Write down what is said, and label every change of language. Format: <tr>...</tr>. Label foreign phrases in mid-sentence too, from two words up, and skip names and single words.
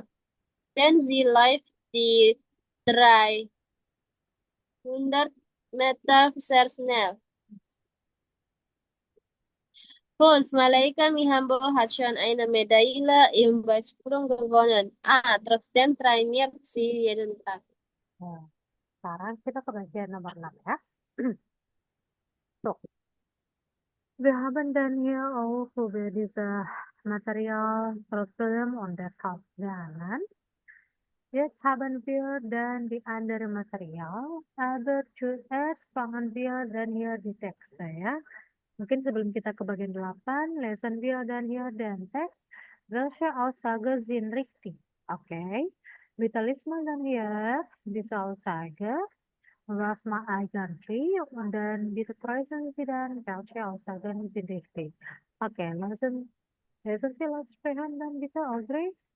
<de>Denn sie läuft die 300 Meter sehr schnell. 5. Malaika Mihambo hat schon eine Medaille im Weitsprung gewonnen. A. Trotzdem trainiert sie jeden Tag.</de> <id>Nah, sekarang kita ke bagian nomor 6 ya. Tuh.</id> <de>Wir haben dann hier auch über diese Materialproblem und deshalb lernen. Jetzt haben wir dann die andere Material, aber zuerst fangen wir dann hier die Texte ya.</de> <id>Mungkin sebelum kita ke bagian 8,</id> <de>lesen wir dann hier den Text. Welche Aussage sind richtig? Okay. Wir lesen dann hier diese Aussage. Was mal eigentlich und dann direttreisen Sie dann welche Aussagen sind richtig. Okay, lassen Sie laut sprechen dann bitte, Audrey.</de>